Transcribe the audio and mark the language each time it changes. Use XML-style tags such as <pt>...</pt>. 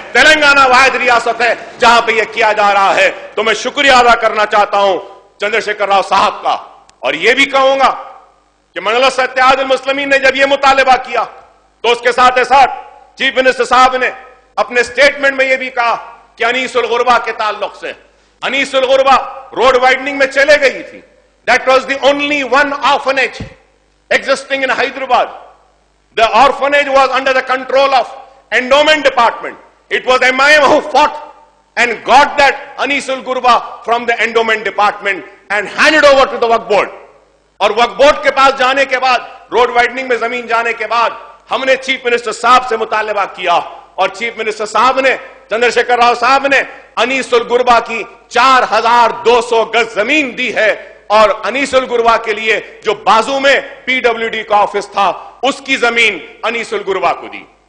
<ur>تلنگانہ واحد ریاست ہے جہاں پہ یہ کیا جا رہا ہے. تو میں شکریہ ادا کرنا چاہتا ہوں چندر شیکھر راؤ صاحب کا, اور یہ بھی کہوں گا کہ مجلس اتحاد المسلمین نے جب یہ مطالبہ کیا تو اس کے ساتھ چیف منسٹر صاحب نے اپنے سٹیٹمنٹ میں یہ بھی کہا کہ انیس الغربا کے تعلق سے, انیس الغربا روڈ وائڈنگ میں چلے گئی تھی.</ur> <en>That was the only one orphanage existing in Hyderabad. The orphanage was under the control of endowment department. It was MIM who fought and got that Anis al-Ghurba from the endowment department and handed over to the Waqf board.</en> <ur>اور وقف board کے پاس جانے کے بعد, road وائڈنگ میں زمین جانے کے بعد, ہم نے چیف منسٹر صاحب سے مطالبہ کیا, اور چیف منسٹر صاحب نے, چندر شیکھر راؤ صاحب نے انیس الغربا کی 4200 گز زمین دی ہے, اور انیس الغربا کے لیے جو بازو میں PWD کا آفس تھا اس کی زمین انیس الغربا کو دی.</ur>